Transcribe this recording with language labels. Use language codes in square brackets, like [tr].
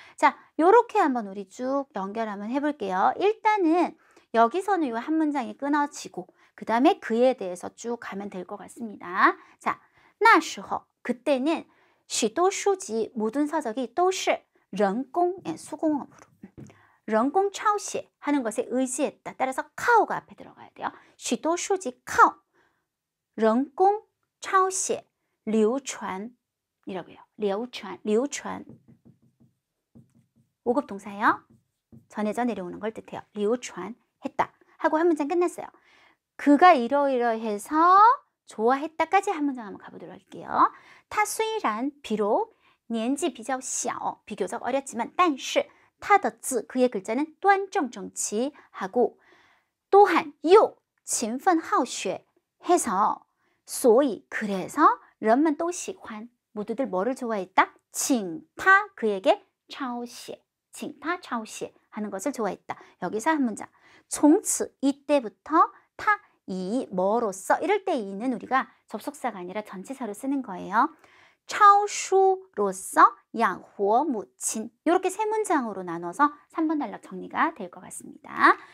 [ko] 자, 요렇게 한번 우리 쭉 연결 한번 해볼게요. 일단은 여기서는 이 한 문장이 끊어지고 그 다음에 그에 대해서 쭉 가면 될 것 같습니다. 자, [zh] 那时候 [ko] 그때는 [zh] 许多书籍 [ko] 모든 서적이 [zh] 都是人工 [ko] 수공업으로 [zh] 人工抄写 [ko] 하는 것에 의지했다. 따라서靠가 앞에 들어가야 돼요. [zh] 许多书籍靠人工抄写流传이라고요. [ko] 流传 5급 동사예요. 전해져 내려오는 걸 뜻해요. 流传 했다 하고 한 문장 끝났어요. 그가 이러이러해서 좋아했다까지 한 문장 한번 가보도록 할게요. [zh] 他虽然 [ko] 비록 [zh] 年纪比较小 [ko] 비교적 어렸지만 [zh] 但是他的字 [ko] 그의 글자는 [zh] 端正整齐 [ko] 하고 또한 [zh] 又勤奋好学 [ko] 해서 [zh] 所以 [ko] 그래서 [zh] 人们都喜欢 [ko] 모두들 뭐를 좋아했다? [zh] 请他 [ko] 그에게 [zh] 抄写请他抄写 [ko] 하는 것을 좋아했다. 여기서 한 문장 [zh] 从此 [ko] 이때부터 他이 뭐로써 이럴 때 이는 우리가 접속사가 아니라 전치사로 쓰는 거예요. 抄书로서 양호 무친 이렇게 세 문장으로 나눠서 3번 단락 정리가 될 것 같습니다.